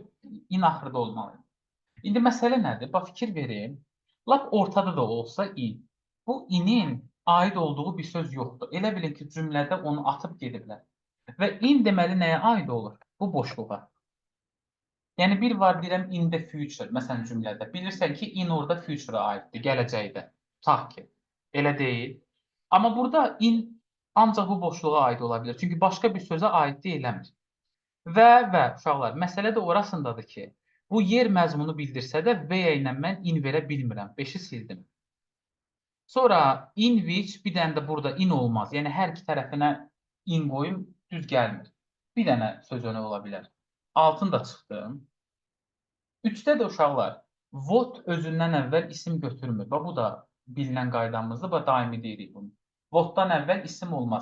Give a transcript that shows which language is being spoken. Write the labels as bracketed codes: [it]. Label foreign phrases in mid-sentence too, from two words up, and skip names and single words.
[az] İn axırda olmalı idi. İndi məsələ nədir? Bax, fikir verin. Lap ortada da olsa in. Bu inin aid olduğu bir söz yoxdur. Elə bilin ki, cümlədə onu atıb gediblər. Və in deməli nəyə aid olur? Bu boşluğa. Yəni, bir var deyirəm [en] in the future, [az] məsələn cümlədə. Bilirsən ki, in orada future-a aiddir, gələcəkdə. Tutaq ki, elə deyil. Amma burada in ancaq bu boşluğa aid ola bilər. Çünki başqa bir sözə aid deyiləmir. Və uşaqlar, məsələ də orasındadır ki, bu yer məzmunu bildirsə də V ilə mən in verə bilmirəm. 5-i sildim. Sonra [en] in which [az] bir dənə də burada in olmaz. Yəni hər iki tərəfinə in qoyum düz gəlmir. Bir dənə söz önə ola bilər. Altını da çıxdım. 3-də də uşaqlar what özündən əvvəl isim götürmür. Bax bu da bilinən qaydamızdır və daimi deyirik bunu. What-dan əvvəl isim olmaz.